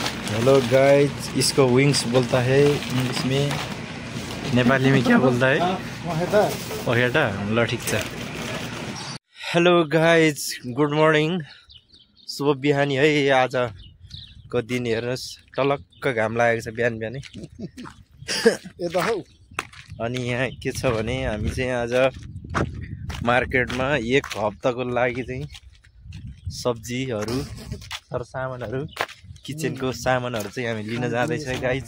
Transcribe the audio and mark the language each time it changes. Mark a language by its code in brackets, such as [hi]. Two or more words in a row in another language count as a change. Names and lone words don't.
[en] hello guys, [hi] इसको विंग्स बोलता है इंग्लिश में। नेपाली में क्या बोलता है? [ne] पखेटा। ल ठीक छ। [en] hello guys, good morning. [ne] शुभ बिहानी है। आजको दिन हेर्नुहोस्, टलक्क घाम लागेको छ बिहान बिहानै। अनि यहाँ के छ भने हामी चाहिँ आज मार्केटमा एक हप्ताको लागि चाहिँ सब्जीहरू सरसामानहरू किचनको सामानहरू चाहिँ हामी लिन जाँदैछ गाइज।